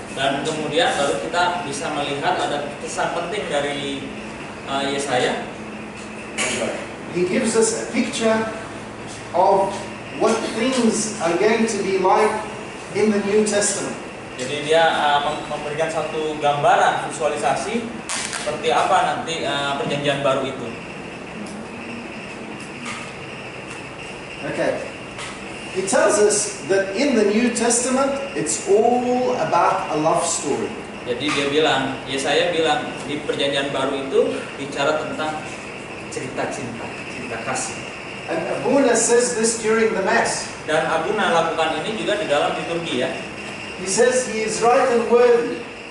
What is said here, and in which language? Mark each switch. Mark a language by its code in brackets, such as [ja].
[id] Dan kemudian baru kita bisa melihat ada pesan penting dari Yesaya. [en] He gives us a picture of what things are going to be like in the New Testament. [id] Jadi dia memberikan satu gambaran visualisasi seperti apa nanti perjanjian baru itu. [en] Okay. He tells us that in the New Testament it's all about a love story. [id] Jadi dia bilang, Yesaya bilang di perjanjian baru itu bicara tentang cerita cinta, cinta kasih. [en] And Abuna says this during the Mass. [id] Dan Abuna lakukan ini juga di dalam liturgi ya. [en] He says he is right and worthy,